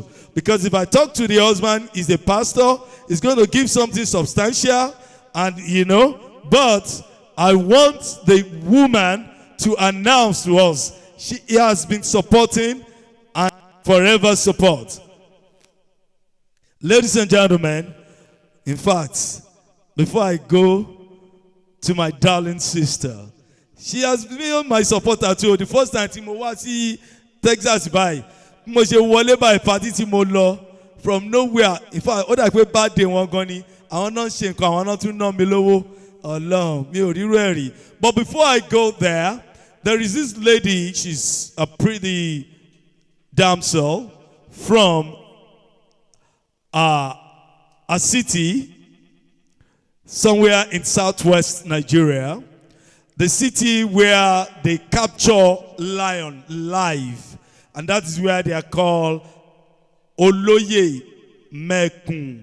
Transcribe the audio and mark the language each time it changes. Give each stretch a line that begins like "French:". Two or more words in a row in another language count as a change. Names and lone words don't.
English: Because if I talk to the husband, he's a pastor, he's going to give something substantial, and but I want the woman to announce to us she has been supporting and forever support. Ladies and gentlemen, in fact, before I go to my darling sister, she has been my supporter too. The first time
Yoruba: tí mo wá sí Texas by, mo ṣe wọlé
English: by party
Yoruba: tí mo lọ
English: from nowhere. In fact,
Yoruba: ó dà pé
English: bad day
Yoruba: wọn gan ni. Àwọn náà ṣe nǹkan, àwọn náà tún ná mi lówó. Ọlọ́run, mi ò rírú ẹ̀ rí.
English: But before I go there, there is this lady, she's a pretty damsel from a city somewhere in southwest Nigeria, the city where they capture lion live, and that is where they are called Oloye Mekun.